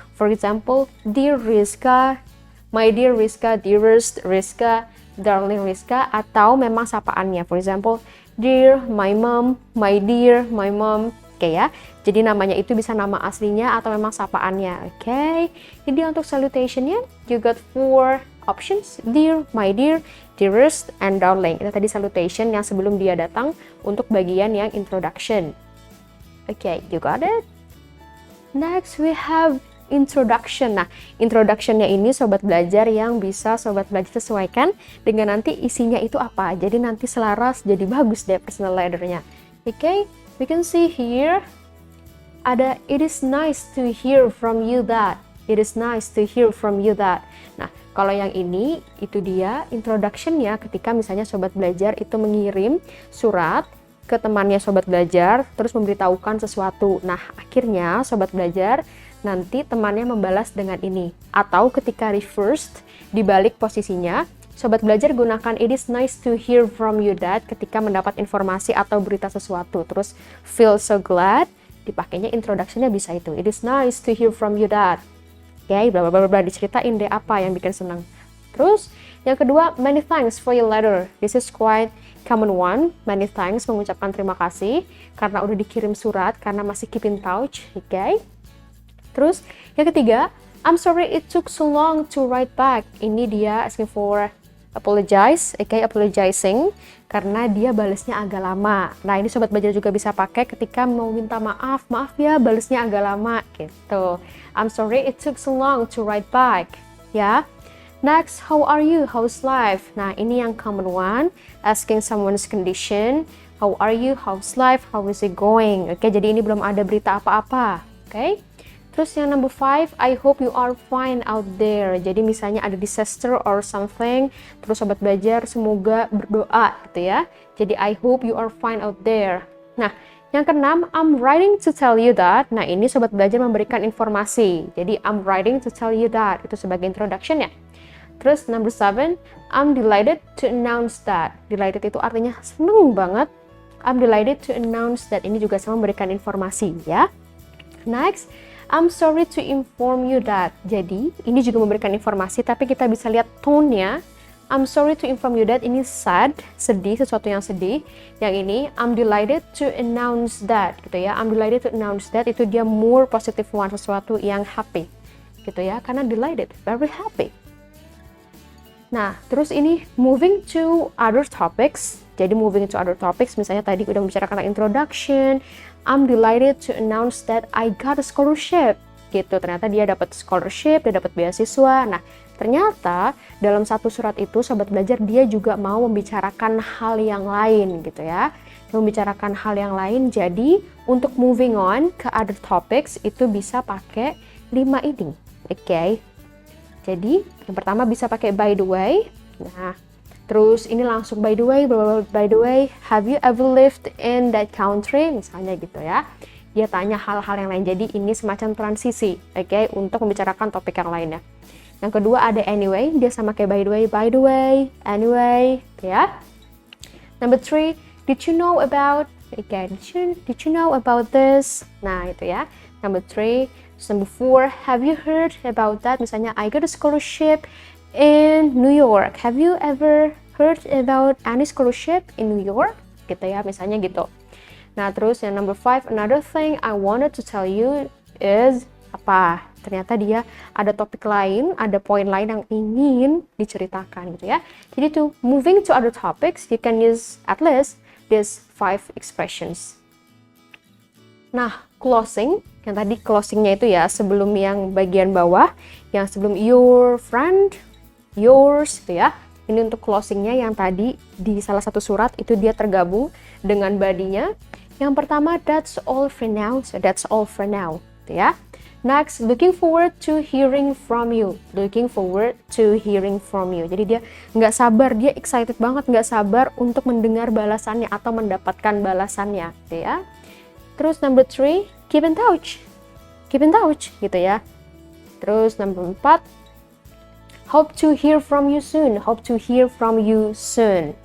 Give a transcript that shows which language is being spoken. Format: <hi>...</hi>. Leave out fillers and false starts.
<en>For example, dear Rizka, my dear Rizka, dearest Rizka, darling Rizka,</en> <id>atau memang sapaannya.</id> <en>For example, dear my mom, my dear my mom. Oke ya.</en> <id>Jadi namanya itu bisa nama aslinya atau memang sapaannya.</id> <en>Oke.</en> <id>Jadi untuk salutationnya,</id> <en>you got 4 options. Dear, my dear, dearest, and darling.</en> <id>Itu tadi salutation yang sebelum dia datang untuk bagian yang introduction.</id> <en>Oke, you got it? Next we have introduction.</en> <id>Nah, introduction-nya ini sobat belajar yang bisa sobat belajar sesuaikan dengan nanti isinya itu apa. Jadi nanti selaras, jadi bagus deh personal letter-nya.</id> <en>Oke, we can see here ada it is nice to hear from you that. It is nice to hear from you that.</en> <id>Nah, kalau yang ini itu dia introduction-nya ketika misalnya sobat belajar itu mengirim surat ke temannya sobat belajar terus memberitahukan sesuatu. Nah, akhirnya sobat belajar nanti temannya membalas dengan ini. Atau ketika reversed, dibalik posisinya, sobat belajar gunakan</id> <en>it is nice to hear from you that</en> <id>ketika mendapat informasi atau berita sesuatu. Terus feel so glad, dipakainya introduction-nya bisa itu.</id> <en>It is nice to hear from you that.</en> <id>Oke, bla bla bla, diceritain deh apa yang bikin senang. Terus yang kedua,</id> <en>many thanks for your letter. This is quite common one, many thanks,</en> <id>mengucapkan terima kasih karena udah dikirim surat, karena masih</id> <en>keep in touch,</en> <id>okay? Terus yang ketiga,</id> <en>I'm sorry it took so long to write back.</en> <id>Ini dia</id> <en>asking for apologize,</en> <id>okay, apologizing karena dia balesnya agak lama. Nah, ini sobat belajar juga bisa pakai ketika mau minta maaf, maaf ya balesnya agak lama gitu.</id> <en>I'm sorry it took so long to write back, ya. Next, how are you? How's life?</en> <id>Nah, ini yang</id> <en>common one, asking someone's condition. How are you? How's life? How is it going?</en> <id>Oke, jadi ini belum ada berita apa-apa.</id> <en>Oke.</en> <id>Terus yang</id> <en>number 5, I hope you are fine out there.</en> <id>Jadi misalnya ada</id> <en>disaster or something,</en> <id>terus sobat belajar semoga berdoa gitu ya.</id> <en>Jadi I hope you are fine out there.</en> <id>Nah, yang keenam,</id> <en>I'm writing to tell you that.</en> <id>Nah, ini sobat belajar memberikan informasi. Jadi</id> <en>I'm writing to tell you that.</en> <id>Itu sebagai introduction ya.</id> <en>Terus number 7, I'm delighted to announce that. Delighted</en> <id>itu artinya seneng banget.</id> <en>I'm delighted to announce that.</en> <id>Ini juga sama memberikan informasi ya.</id> <en>Next, I'm sorry to inform you that.</en> <id>Jadi, ini juga memberikan informasi, tapi kita bisa lihat tone-nya.</id> <en>I'm sorry to inform you that.</en> <id>Ini sad, sedih, sesuatu yang sedih.</id> <en>Yang ini, I'm delighted to announce that. Gitu ya. I'm delighted to announce that.</en> <id>Itu dia</id> <en>more positive one,</en> <id>sesuatu yang happy. Gitu ya. Karena delighted, very happy. Nah, terus ini</id> <en>moving to other topics.</en> <id>Jadi moving to other topics, misalnya tadi udah membicarakan introduction.</id> <en>I'm delighted to announce that I got a scholarship.</en> <id>Gitu, ternyata dia dapat scholarship, dia dapat beasiswa. Nah, ternyata dalam satu surat itu sobat belajar dia juga mau membicarakan hal yang lain gitu ya. Membicarakan hal yang lain. Jadi, untuk moving on ke other topics itu bisa pakai 5 ini. Oke. Jadi, yang pertama bisa pakai by the way. Nah, terus ini langsung</id> <en>by the way, have you ever lived in that country?</en> <id>Misalnya gitu ya. Dia tanya hal-hal yang lain. Jadi, ini semacam transisi, oke, untuk membicarakan topik yang lainnya. Yang kedua ada anyway, dia sama kayak by the way, anyway, ya.</id> <en>Number 3, did you know about, did you know about this? Nah, itu ya. Number 3, number 4, have you heard about that? Misalnya, I got a scholarship in New York. Have you ever heard about any scholarship in New York?</en> <id>Gitu ya, misalnya gitu. Nah, terus yang</id> <en>number 5, another thing I wanted to tell you is apa?</en> <id>Ternyata dia ada topik lain, ada poin lain yang ingin diceritakan gitu ya.</id> <en>Jadi to moving to other topics, you can use at least these 5 expressions.</en> <id>Nah, closing, yang tadi closingnya itu ya sebelum yang bagian bawah, yang sebelum your friend, yours gitu ya. Ini untuk closingnya yang tadi di salah satu surat itu dia tergabung dengan body-nya.</id> <en>Yang pertama, that's all for now, so that's all for now gitu ya. Next, looking forward to hearing from you. Looking forward to hearing from you.</en> <id>Jadi dia nggak sabar, dia excited banget, nggak sabar untuk mendengar balasannya atau mendapatkan balasannya gitu ya.</id> <en>Terus number 3, keep in touch. Keep in touch gitu ya. Terus number 4, hope to hear from you soon. Hope to hear from you soon.</en>